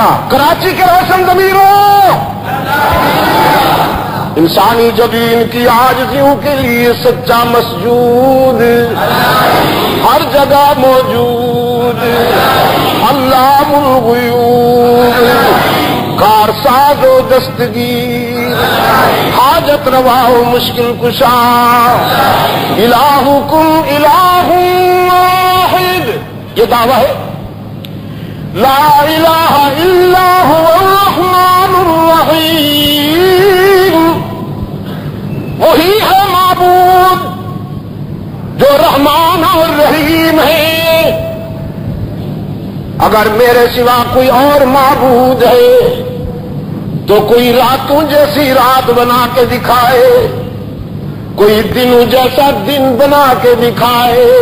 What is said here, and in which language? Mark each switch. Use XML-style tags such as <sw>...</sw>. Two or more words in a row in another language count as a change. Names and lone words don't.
<ur>کراچی کے روشن ضمیروں، انسانی جبین کی عاجزیوں کے لیے سچا مسجود ہر جگہ موجود، علام الغیوب، کارساز و دستگیر، حاجت روا و مشکل کشا،</ur> <ar>الہکم الہ واحد،</ar> <ur>یہ دعویٰ ہے۔</ur> <ar>لا الہ الا هو الرحمن الرحیم،</ar> <ur>وہی ہے معبود جو رحمان اور رحیم ہے. اگر میرے سوا کوئی اور معبود ہے تو کوئی راتوں جیسی رات بنا کے دکھائے, کوئی دنوں جیسا دن بنا کے دکھائے,</ur>